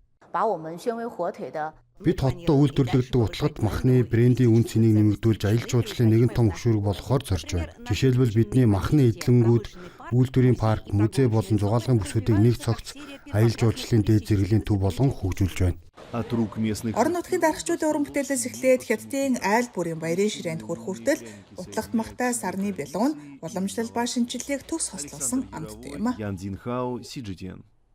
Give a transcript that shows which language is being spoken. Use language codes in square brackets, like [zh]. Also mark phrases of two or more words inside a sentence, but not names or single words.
[mn] Бид хоттой үйлдвэрлэгддэг утлагт махны брендийн үн цэнийг нэмэгдүүлж аялал жуулчлалын нэгэн том хөшүүрэг болгохоор зорж байна. Жишээлбэл бидний махны эдлэнгүүд, үйлдвэрийн парк, музей болон зугаалгын бүсгүүдийг нэг цогц аялал жуулчлалын дээд зэрэглэлийн төв болгон хөгжүүлж байна. [ru] От рук местных... [mn] Орон нутгийн дарагчдын уран бүтээлээс эхлээд Хятадын айл бүрийн баярын ширээнд хүрэх хүртэл утлагт махтай сарны бэлуун уламжлал ба шинжилгээг төгс хослуулсан амттай юм а. Ян Динхао, CGTN.